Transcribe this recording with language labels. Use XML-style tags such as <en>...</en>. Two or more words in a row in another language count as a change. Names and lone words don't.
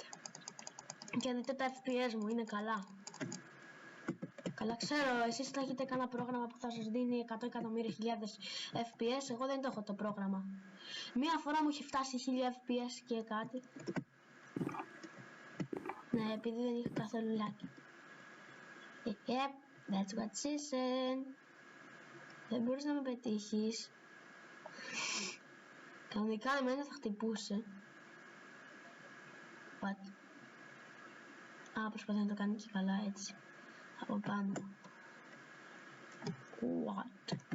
<el>Και δείτε τα FPS μου, είναι καλά. Καλά, ξέρω, εσείς θα έχετε κανένα πρόγραμμα που θα σας δίνει 100 εκατομμύρια χιλιάδες FPS, εγώ δεν το έχω το πρόγραμμα. Μία φορά μου έχει φτάσει 1000 FPS και κάτι. Ναι, επειδή δεν είχα καθόλου λάκι.</el> <en>Yep, that's what she said.</en> <el>Δεν μπορείς να με πετύχεις. Κανονικά εμένα θα χτυπούσε.</el> <en>What?</en> <el>Α, προσπαθεί να το κάνει και καλά έτσι. Από πάνω. What?</el>